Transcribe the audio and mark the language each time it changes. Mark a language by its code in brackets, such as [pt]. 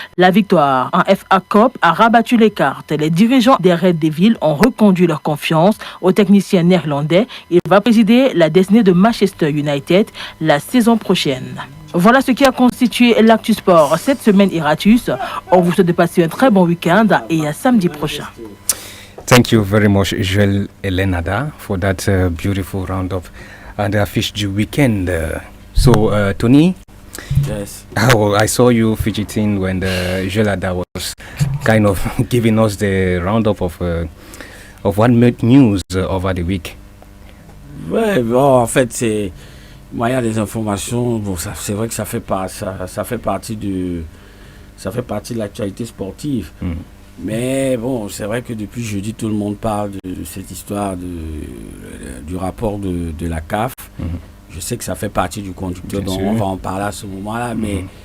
[fr] La victoire en FA Cup a rabattu les cartes. Les dirigeants des Red Devils ont reconduit leur confiance au technicien néerlandais. Il va présider la destinée de Manchester United la saison prochaine. Voilà ce qui a constitué l'Actu Sport cette semaine Iratus. On vous souhaite de passer un très bon week-end et à samedi prochain. [en] Thank you very much, Joel Elenada, for that beautiful roundup and the fish du weekend. Tony? Yes. Oh, I saw you fidgeting when Joel Elenada was kind of giving us the roundup of what made news over the week. [fr] Ouais, bon, en fait, c'est... Moi, il y a des informations, bon, c'est vrai que ça fait partie de l'actualité sportive. Mais bon, c'est vrai que depuis jeudi, tout le monde parle de cette histoire du rapport de la CAF. Je sais que ça fait partie du conducteur, donc on va en parler à ce moment-là. Mais